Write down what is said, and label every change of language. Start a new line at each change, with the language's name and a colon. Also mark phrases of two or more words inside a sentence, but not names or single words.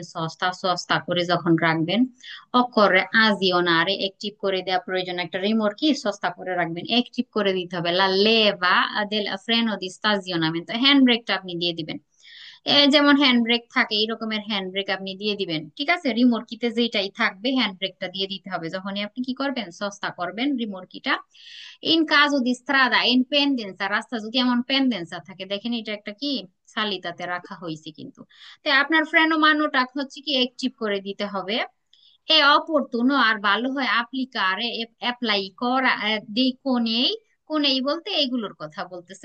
Italian: sosta,
Bangla: সস্তা করে যখন রাখবেন,
Italian: occorre azionare,
Bangla: অ্যাক্টিভ করে দেওয়া প্রয়োজন, একটা রিমোটকি সস্তা করে রাখবেন, অ্যাক্টিভ করে দিতে হবে,
Italian: la leva del freno di stazionamento,
Bangla: হ্যান্ড ব্রেকটা আপনি দিয়ে দিবেন। যেমন হ্যান্ড ব্রেক থাকে, এই রকমের হ্যান্ড ব্রেক আপনি দিয়ে দিবেন, ঠিক আছে? রিমোট কিতে যেটাই থাকবে হ্যান্ড ব্রেকটা দিয়ে দিতে হবে। যখনই আপনি কি করবেন, সস্তা করবেন রিমোট কিটা।
Italian: in caso di strada in pendenza,
Bangla: রাস্তা যদি এমন পেন্ডেন্সা থাকে, দেখেন এটা একটা কি সালিতাতে রাখা হয়েছে কিন্তু। তো আপনার ফ্রেনো মানোটা হচ্ছে কি অ্যাক্টিভ করে দিতে হবে।
Italian: È opportuno
Bangla: আর ভালো হয় applicare অ্যাপ্লাই করা
Italian: dei conei,
Bangla: কোনেই বলতে এইগুলোর কথা বলতেছে।